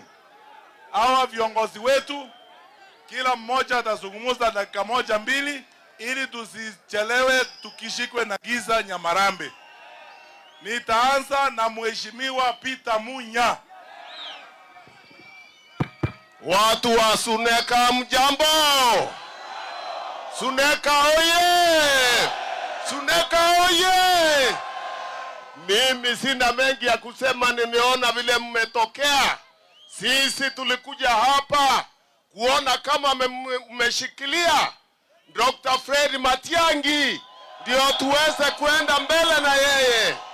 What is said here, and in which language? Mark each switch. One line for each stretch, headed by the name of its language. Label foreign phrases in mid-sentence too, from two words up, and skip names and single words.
Swahili: Hawa viongozi wetu kila mmoja atazungumza dakika moja mbili ili tusichelewe tukishikwe na giza Nyamarambe. Nitaanza na Mheshimiwa Peter Munya. Watu wa Suneka mjambo. Suneka oye. Suneka oye. Mimi sina mengi ya kusema, nimeona vile mmetokea. Sisi tulikuja hapa kuona kama mmeshikilia Dr. Fred Matiang'i ndio tuweze kwenda mbele na yeye.